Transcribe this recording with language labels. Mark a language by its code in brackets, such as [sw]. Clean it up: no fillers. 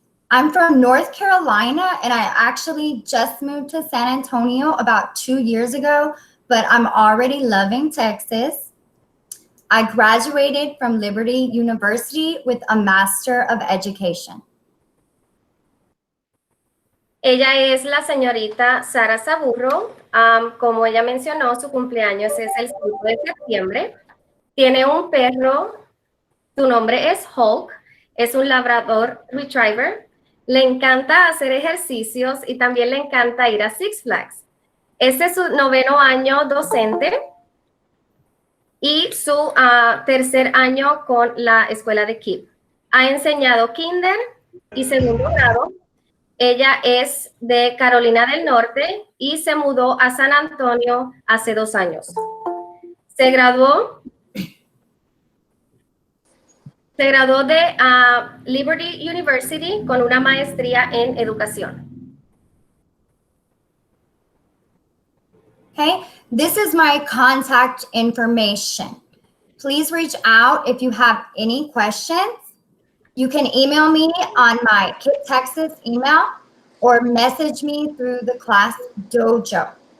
[en] I'm from North Carolina and I actually just moved to San Antonio about 2 years ago, but I'm already loving Texas. I graduated from Liberty University with a Master of Education. [es] Ella es la señorita Sara Saburro. Como ella mencionó, su cumpleaños es el 5 de septiembre. Tiene un perro, su nombre es Hulk, es un Labrador Retriever. Le encanta hacer ejercicios y también le encanta ir a Six Flags. Este es su 9º año docente y su 3er año con la escuela de KIPP. Ha enseñado kinder y 2º grado. Ella es de Carolina del Norte y se mudó a San Antonio hace 2 años. Se graduó de Liberty University con una maestría en educación. [en] Okay, this is my contact information. Please reach out if you have any questions. You can email me on my KIPP Texas email or message me through the class dojo.